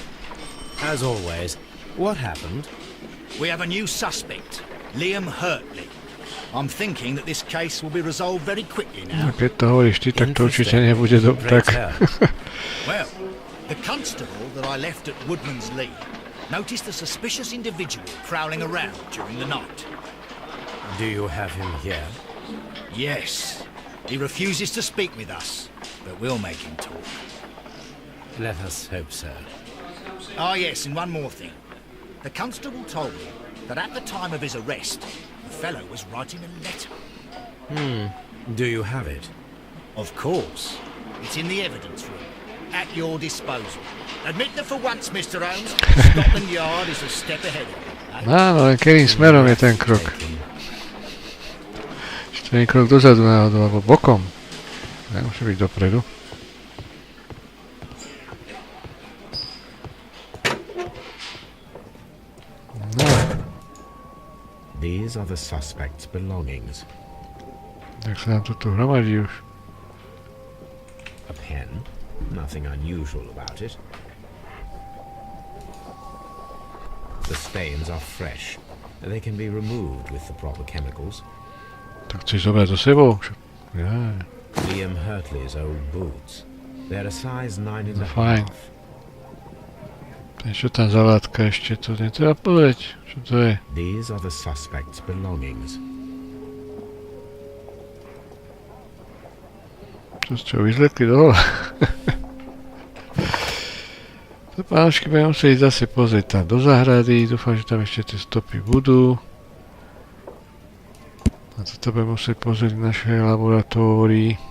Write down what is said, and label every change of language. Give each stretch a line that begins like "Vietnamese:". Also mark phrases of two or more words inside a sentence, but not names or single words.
English: As always. What happened? We have a new suspect, Liam Hurtley. I'm thinking that this case will be resolved very quickly now.
Slovak: Keď to hovoríš ty, tak to určite nebude tak.
English: Well, the constable that I left at Woodman's Lee noticed a suspicious individual prowling around during the night. Do you have him here? Yes. He refuses to speak with us, but we'll make him talk. Let us hope so. Ah, yes, and one more thing. The constable told me that at the time of his arrest, the fellow was writing a letter. Do you have it? Of course. It's in the evidence room, at your disposal. Admit that for once, Mr. Holmes, Scotland Yard is a step ahead of you.
Slovak: Áno, len ktorým smerom je ten krok. Či to nie je krok dozadu náhodou, alebo bokom. Nemôže byť dopredu.
English: These are the suspect's belongings.
Slovak: Tak sa nám to tu hromadí už.
English: A pen. Nothing unusual about it. The stains are fresh. They can be removed with the proper chemicals.
Slovak: Tak chceš zobrať so sebou? Ja.
English: Liam Hurtley's old boots. They're a size 9 and a
Slovak: Fajn.
English: half.
Slovak: Čo tam za látka ešte? To netreba povedať. Čo to je?
English: These are the suspect's belongings.
Slovak: Čo vyzlekli dole? To pánočky budem musieť zase pozrieť tam do záhrady. Dúfam, že tam ešte tie stopy budú. A toto budem musieť pozrieť v našej laboratórii.